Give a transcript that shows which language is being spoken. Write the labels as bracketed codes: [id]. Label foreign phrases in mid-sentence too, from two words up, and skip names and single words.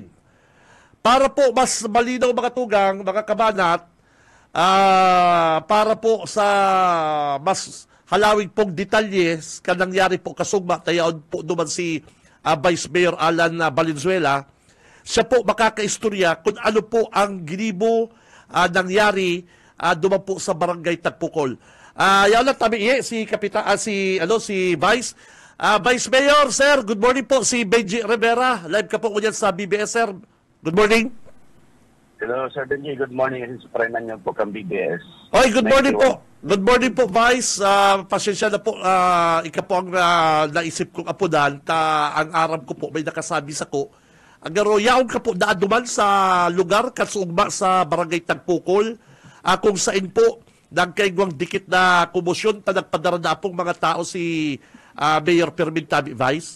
[bik] Para po mas malinaw mga tugang, mga kabanat, para po sa mas halawig pong detalyes ka nangyari po kasugma, tayaon po naman si Vice Mayor Alan Valenzuela, siya po makakaistorya kung ano po ang ginibo nangyari duman po sa barangay Tagpukol. Yaw lang tabi si Vice. Vice Mayor, sir, [en] good morning po. [bik] Si Benji Rivera, live ka po ko dyan sa BBS, sir. [en] Good morning. Hello, Sir Benji. Good morning. [bik] Sa prenan niyo po kang BBS. [en] Oy, good morning po. Good morning po, Vice. [bik] Pasensya na po, ika po ang naisip kong apudan. Ang aram ko po, may nakasabi sa ko. Ang yaon ka po naaduman sa lugar, kasugma sa barangay Tagpukol, kung saan po, nagkaigwang dikit na kumusyon, nagpadara na pong mga tao si Mayor Fermin Tabi, Vice.